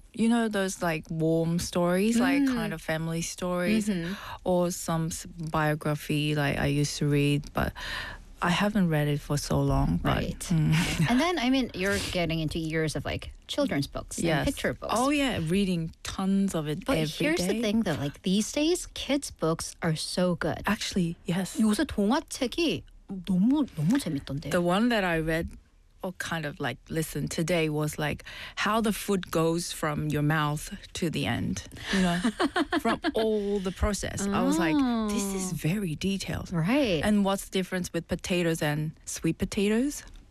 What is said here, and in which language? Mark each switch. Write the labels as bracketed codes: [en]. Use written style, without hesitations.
[en] You know those like warm stories, like kind of family stories, or some biography like I used to read, but I haven't read it for so long. Right. And then, I mean, you're getting into years of like children's books and picture books. Oh, yeah. Reading tons of it but every day. But here's the thing though, like these days, kids' books are so good. Actually, yes. [ko] 요새 동화책이 너무, 너무 재밌던데요. [en] The one that I read... kind of like listen today was like how the food goes from your mouth to the end, you know, from all the process. Oh. I was like, this is very detailed. Right. And what's the difference with potatoes and sweet potatoes?